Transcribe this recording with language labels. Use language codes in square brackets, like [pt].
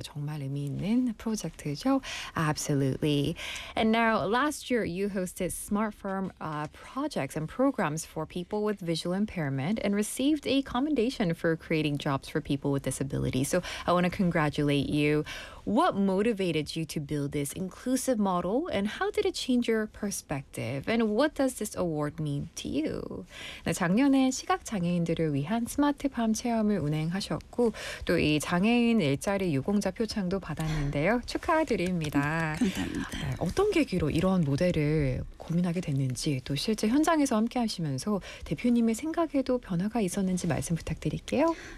[ko] 정말 의미 있는 프로젝트죠? [en] Absolutely. And now, last year, you hosted smart farm projects and programs for people with visual impairment and received a commendation for creating jobs for people with disabilities. So I want to congratulate you. What motivated you to build this inclusive model and how did it change your perspective? And what does this award mean to you? [ko] 작년에 시각장애인들을 위한 스마트 밤 체험을 운행하셨고 또 이 장애인 일자리 유공자 표창도 받았는데요. 축하드립니다. 감사합니다. 네, 어떤 계기로 이런 모델을 고민하게 됐는지 또 실제 현장에서 함께 하시면서 대표님의 생각에도 변화가 있었는지 말씀 부탁드릴게요.